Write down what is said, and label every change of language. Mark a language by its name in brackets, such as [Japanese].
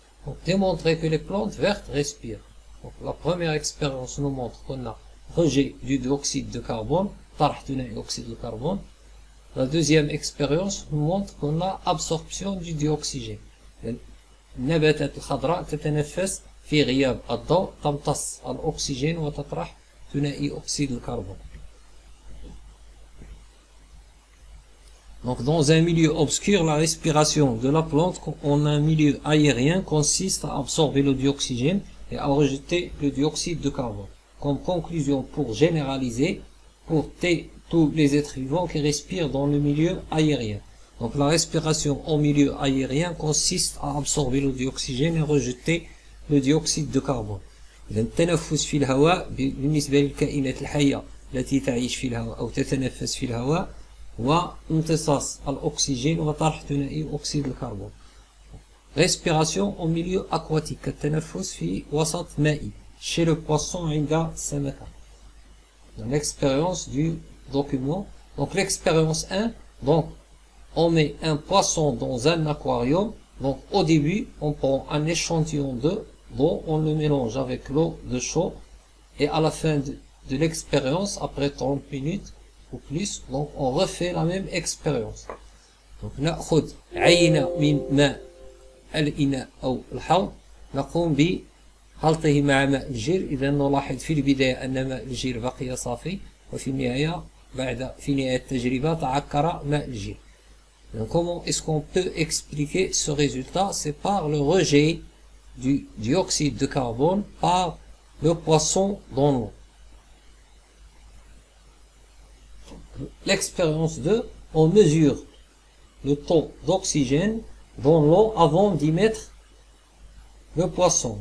[French] Donc démontrer que les plantes vertes respirent. Donc la première expérience nous montre qu'on a rejet du dioxyde de carbone, [Arabic] طرح ثنائي [French] oxyde de carbone. La deuxième expérience nous montre qu'on a absorption du dioxygène. [Arabic] النباتات الخضراء تتنفس في غياب الضوء تمتص الأكسجين وتطرح ثنائي أكسيد الكربون. [French] Donc, dans un milieu obscur, la respiration de la plante en un milieu aérien consiste à absorber le dioxygène et à rejeter le dioxyde de carbone. Comme conclusion, pour généraliser, pour tous les êtres vivants qui respirent dans le milieu aérien. Donc, la respiration en milieu aérien consiste à absorber le dioxygène et rejeter le dioxyde de carbone. [Arabic] إذا التنفس في الهواء بالنسبة للكائنات الحية التي تعيش في الهواء أو تتنفس في الهواء هو امتصاص الأكسجين وطرح ثنائي أكسيد الكربون. [French] Respiration en milieu aquatique [Arabic] كالتنفس في وسط مائي [French] chez le poisson [Arabic] عند السمكة. [French] L'expérience du document. Donc l'expérience 1, donc on met un poisson dans un aquarium. Donc au début, on prend un échantillon d'eau, on le mélange avec l'eau de chaud et à la fin de l'expérience, après 30 minutes ou plus, donc on refait la même expérience. [Arabic] Donc نأخذ عينة من ماء الإناء أو الحوض نقوم بخلطه مع ماء الجير. إذا نلاحظ في البداية أن ماء الجير بقي صافي وفي النهاية في نهاية التجربة تعكر ماء الجير. [French] Donc comment est-ce qu'on peut expliquer ce résultat? C'est par le rejet du dioxyde de carbone par le poisson dans l'eau. L'expérience 2, on mesure le taux d'oxygène dans l'eau avant d'y mettre le poisson.